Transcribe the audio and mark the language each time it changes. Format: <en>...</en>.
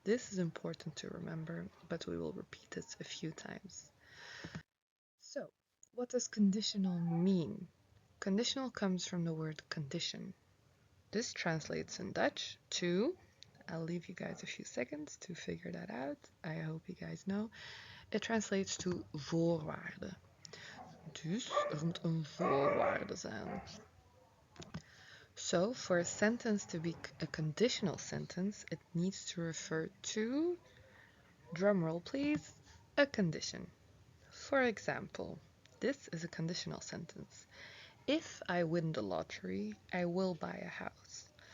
<en>This is important to remember, but we will repeat it a few times. So, what does conditional mean? Conditional comes from the word condition. This translates in Dutch to, I'll leave you guys a few seconds to figure that out. I hope you guys know. It translates to</en> <nl>voorwaarde. Dus er moet een voorwaarde zijn.</nl> <en>So, for a sentence to be a conditional sentence, it needs to refer to, drumroll please, a condition. For example, this is a conditional sentence. If I win the lottery, I will buy a house.</en>